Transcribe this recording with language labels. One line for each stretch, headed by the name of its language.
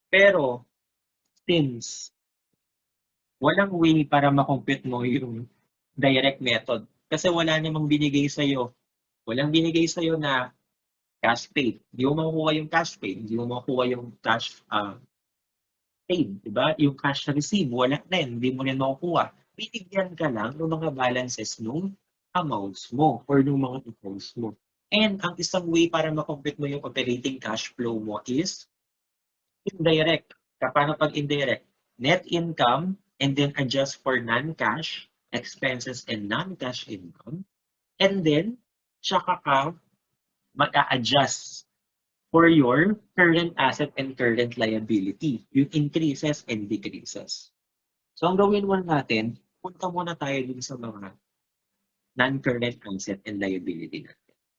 Filipino: Pero, since walang way para makompute mo yung direct method, kasi wala namang binigay sa'yo. Walang binigay sa'yo na cash paid. Hindi mo makukuha yung cash paid. Hindi mo makukuha yung cash paid. Diba? Yung cash receive, wala din. Hindi mo rin makukuha. Binigyan ka lang ng mga balances nung amounts mo or nung mga accounts mo. And ang isang way para makompute mo yung operating cash flow mo is indirect. Paano pag indirect?
English: Net income and then adjust for non-cash expenses and non-cash income. And then,
Filipino: tsaka ka mag-a-adjust
English: for your current asset and current liability, yung increases and decreases.
Filipino: So, ang gawin mo natin, punta muna tayo dun sa mga non-current asset and liability natin.